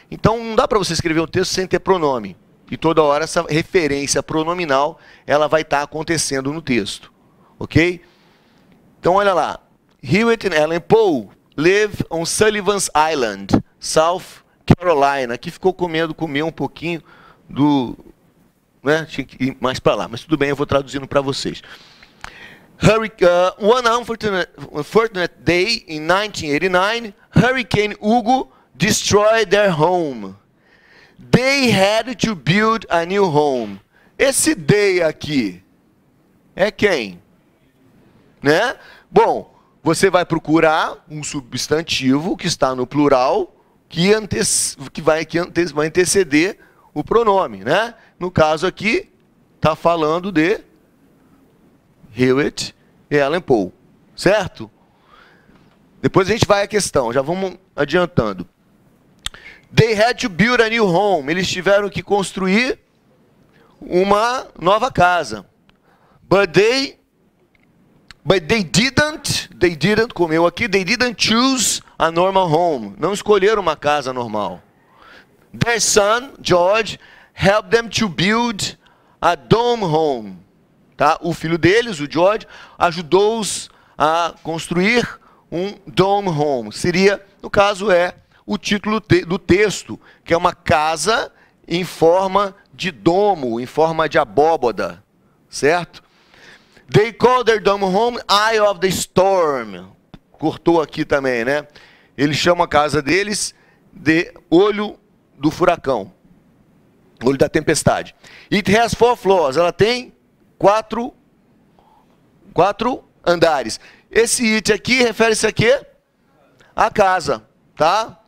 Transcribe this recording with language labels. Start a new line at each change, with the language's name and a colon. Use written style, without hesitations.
Portuguese: Então não dá para você escrever um texto sem ter pronome. E toda hora essa referência pronominal, ela vai estar acontecendo no texto, ok? Então olha lá.
English: Hewitt and Ellen Poe live on Sullivan's Island, South Carolina.
Portuguese: Aqui ficou comer um pouquinho do... né? Tinha que ir mais para lá, mas tudo bem, eu vou traduzindo para vocês.
English: One unfortunate day in 1989, Hurricane Hugo destroyed their home. They had to build a new home.
Portuguese: Esse they aqui é quem? Né? Bom, você vai procurar um substantivo que está no plural que vai anteceder o pronome, né? No caso aqui, está falando de Hewitt e Ellen Poe, certo? Depois a gente vai à questão, já vamos adiantando.
English: They had to build a new home.
Portuguese: Eles tiveram que construir uma nova casa.
English: But they didn't they didn't,
Portuguese: comeu aqui,
English: they didn't choose a normal home.
Portuguese: Não escolheram uma casa normal.
English: Their son, George, helped them to build a dome home.
Portuguese: Tá? O filho deles, o George, ajudou-os a construir um dome home. Seria, no caso, o título do texto, que é uma casa em forma de domo, em forma de abóboda, certo?
English: They call their dome home Eye of the Storm.
Portuguese: Cortou aqui também, né? Eles chamam a casa deles de olho do furacão, olho da tempestade.
English: It has 4 floors.
Portuguese: Ela tem quatro andares. Esse it aqui refere-se a quê? A casa, tá?